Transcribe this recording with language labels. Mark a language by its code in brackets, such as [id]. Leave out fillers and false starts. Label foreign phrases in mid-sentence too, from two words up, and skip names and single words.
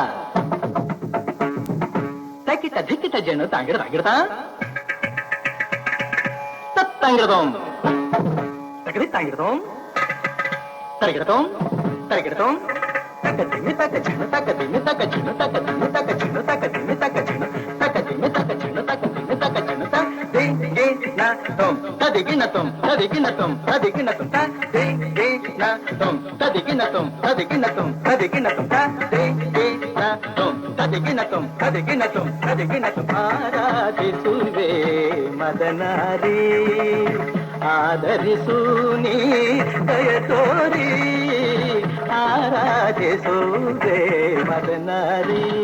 [kn] ತಕಿಟ ಧಿಕಿಟ ಝಣ ತಾಂಗಿಡ ತಾಂಗಿಡತ ತತ್ತಂಗಿಡದೋಂ ತಗಡಿ ತಾಂಗಿಡದೋಂ ತರಗಿಡತೋಂ ತರಗಿಡತೋಂ ತಕ ತಿಮ್ಮಿ ತಕ ಚಿಣ್ಣು ತಕ ತಿಮ್ಮಿ ತಕ ಚಿಣ್ಣು ತಕ ತಿಮ್ಮಿ ತಕ ಚಿಣ್ಣು ತಕ ತಿಮ್ಮಿ ತಕ ಚಿಣ್ಣು ತಕ ತಿಮ್ಮಿ ತಕ ಚಿಣ್ಣು ತಕ ತಿಮ್ಮಿ ತಕ ಚಿಣ್ಣು ತ ದಿ ಗಿ ನ ತೊಂ ತದಿಗಿನ ತೊಂ ತದಿಗಿನ ತೊಂ ತದಿಗಿನ ತೊಂ ತ ದಿ ಗಿ ನ ತೊಂ ತದಿಗಿನ ತೊಂ ತದಿಗಿನ ತೊಂ ತದಿಗಿನ ತೊಂ ತ ದಿ ಗಿ ನ ತೊಂ ತದಿಗಿನ ತೊಂ ತದಿಗಿನ ತೊಂ ತದಿಗಿನ ತೊಂ ಆರಾಧಿಸುವೆ ಮದನಾರಿ ಆದರಿಸು ನೀ ದಯ ತೋರಿ ಆರಾಧಿಸುವೆ ಮದನಾರಿ.